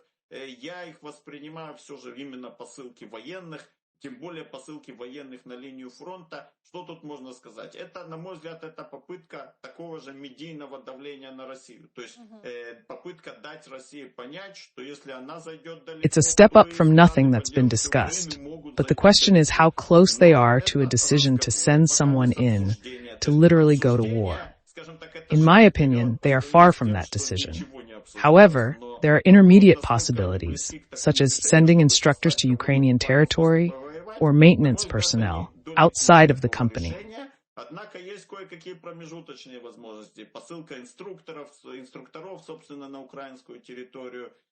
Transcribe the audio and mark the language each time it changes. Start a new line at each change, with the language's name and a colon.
Russian: Я их воспринимаю все же именно посылки военных, тем более посылки военных на линию фронта. Что тут можно сказать? Это, на мой взгляд, это попытка такого же медийного давления на Россию. То есть попытка дать России понять, что если она зайдет далеко...
English: It's a step up from nothing that's been discussed. But the question is how close they are to a decision to send someone in to literally go to war. In my opinion, they are far from that decision. However, there are intermediate possibilities, such as sending instructors to Ukrainian territory or maintenance personnel outside of the company.
Russian: Однако есть кое-какие промежуточные возможности. Посылка инструкторов, собственно, на украинскую территорию.